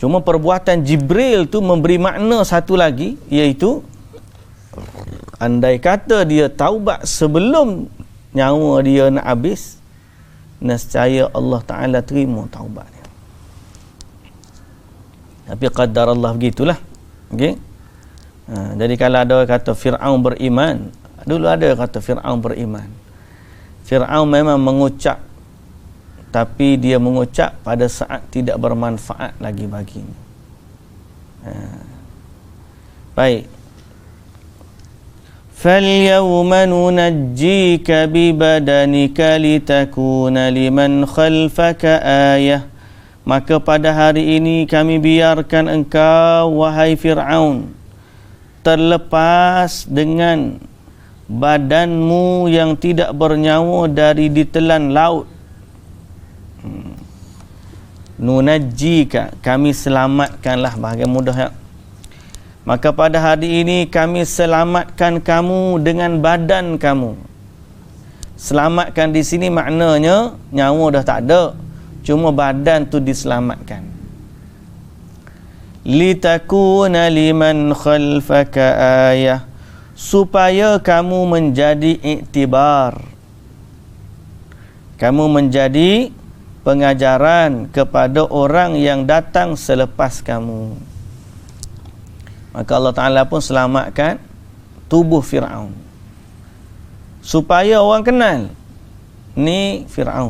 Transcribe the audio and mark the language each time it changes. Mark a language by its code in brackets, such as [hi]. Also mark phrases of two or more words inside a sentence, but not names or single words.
[ms] Cuma perbuatan Jibril tu memberi makna satu lagi, iaitu andai kata dia taubat sebelum nyawa dia nak habis, nescaya Allah Ta'ala terima taubat dia. Tapi qadar Allah begitulah. Okey. Jadi kalau ada orang kata Fir'aun beriman, dulu ada orang kata Fir'aun beriman. Fir'aun memang mengucap, tapi dia mengucap pada saat tidak bermanfaat lagi baginya. Baik. [ar] فَالْيَوْمَ نُنَجِّيكَ بِبَدَنِكَ لِتَكُونَ لِمَنْ خَلْفَكَ آيَةً. [ms] Maka pada hari ini kami biarkan engkau, wahai Fir'aun, terlepas dengan badanmu yang tidak bernyawa dari ditelan laut. Nunajjika, kami selamatkanlah, bahagian mudah ya. Maka pada hari ini kami selamatkan kamu dengan badan kamu. Selamatkan di sini maknanya nyawa dah tak ada, cuma badan tu diselamatkan. [ar] لتكون لمن خلفك آية, [ms] supaya kamu menjadi iktibar, kamu menjadi pengajaran kepada orang yang datang selepas kamu. Maka Allah Ta'ala pun selamatkan tubuh Fir'aun, supaya orang kenal ni Fir'aun.